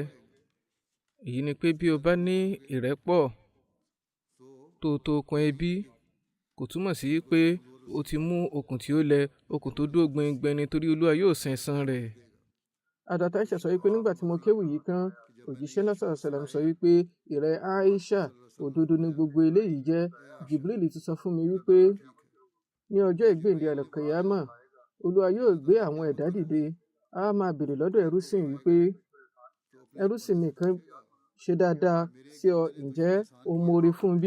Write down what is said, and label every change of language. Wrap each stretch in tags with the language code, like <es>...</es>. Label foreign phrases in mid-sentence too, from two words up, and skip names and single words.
<yo>Èyí ni pé bí o bá ní ìrẹ́pọ̀ tó okùn ẹbí, kò túmọ̀ sí pé o ti mú okùn tí ó lẹ, okùn tó dúró gbẹngbẹn, nítorí Olúwa yóò san ẹ̀san rẹ̀. Hazrat Aisha sọ wípé nígbà tí mo kéwì yìí tán, òjíṣẹ́ náà</yo> <ar>صلى الله عليه وسلم</ar> <yo>sọ wípé ìrẹ Aisha, òdodo ni gbogbo eléyìí jẹ́. Jibril ti sọ fún mi wípé ní ọjọ́ ìgbéǹde al-Qiyamah, Olúwa yóò gbé àwọn ẹ̀dá dìde. A máa bèrè lọ́dọ̀ ẹrúsìn wípé ẹrúsìn mi kan ṣe dáadáa sí ọ, ǹjẹ́ o mọre fún bí?</yo>